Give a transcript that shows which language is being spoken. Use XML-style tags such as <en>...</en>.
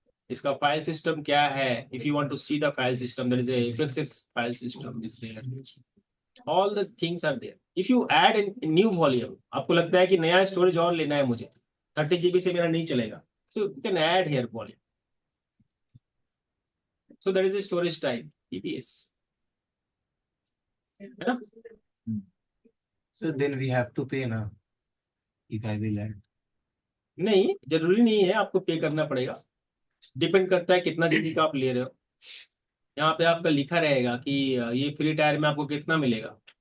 <hi>इसका file system क्या है,</hi> <en>If you want to see the file system, there is a FXX file system is there, all the things are there. If you add in new volume,</en> <hi>आपको लगता है कि नया storage और लेना है मुझे, 30 GB से मेरा नहीं चलेगा,</hi> <en>so you can add here volume, so that is a storage type EBS,</en> <hi>है ना।</hi> <en>so then we have to pay now if I will add</en> <hi>नहीं, जरूरी नहीं है आपको पे करना पड़ेगा, डिपेंड करता है कितना जीबी का आप ले रहे हो। यहाँ पे आपका लिखा रहेगा कि ये फ्री टायर में आपको कितना मिलेगा।</hi>